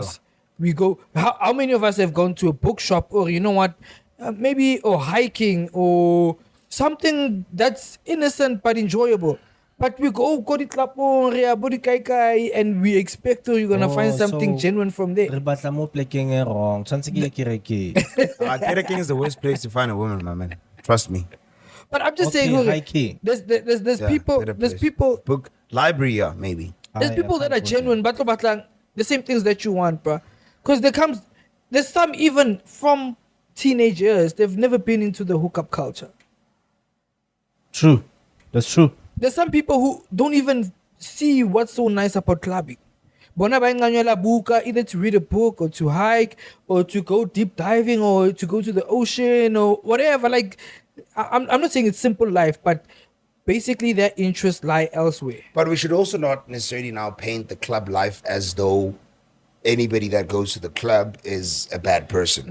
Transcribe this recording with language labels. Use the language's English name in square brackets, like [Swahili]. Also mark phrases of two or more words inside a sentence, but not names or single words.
[English] clubs. We go. How many of us have gone to a bookshop or you know what, maybe or hiking or something that's innocent but enjoyable. But we go to club and we expect you're gonna find something so- genuine from there. [Tswana] Re batla mo plekeng e wrong. Tshwantse ke ye kerekeng. [English] King is the worst place to find a woman, my man. Trust me. But I'm just Okay, saying, hiking. there's Yeah, people, better there's place. people, Book library, yeah, maybe. there's people that are genuine, but the same things that you want, bro. Because there's some even from teenage years, they've never been into the hookup culture. True. That's true. There's some people who don't even see what's so nice about clubbing. [Tswana] Bona ba nganyela buka, [English] either to read a book or to hike or to go deep diving or to go to the ocean or whatever. Like, I'm not saying it's simple life, but basically their interests lie elsewhere. But we should also not necessarily now paint the club life as though anybody that goes to the club is a bad person.